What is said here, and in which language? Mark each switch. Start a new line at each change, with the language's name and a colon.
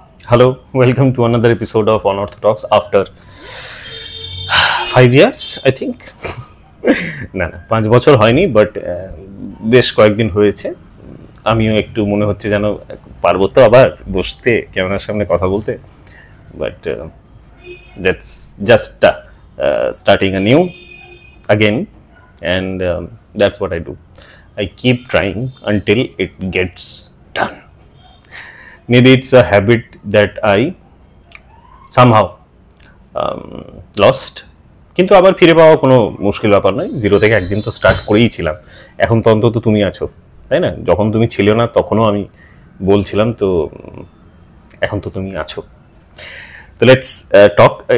English: Hello, welcome to another episode of Unorthodox after 5 years, I think.
Bangla: না না 5 বছর হয়নি, বাট বেশ কয়েকদিন হয়েছে। আমিও একটু মনে হচ্ছে যেন পারবো তো আবার বসতে ক্যামেরার সামনে কথা বলতে,
English: But that's just starting anew again, and that's what I do. I keep trying until it gets done. Maybe it's a habit that I somehow lost,
Bangla: কিন্তু আবার ফিরে পাওয়া কোনো মুশকিল ব্যাপার নয়। জিরো থেকে একদিন তো স্টার্ট করেই ছিলাম। এখন তো অন্তত তুমি আছো, তাই না? যখন তুমি ছিলে না তখনও আমি বলছিলাম, তো এখন তো তুমি আছো। তো
English: Let's talk.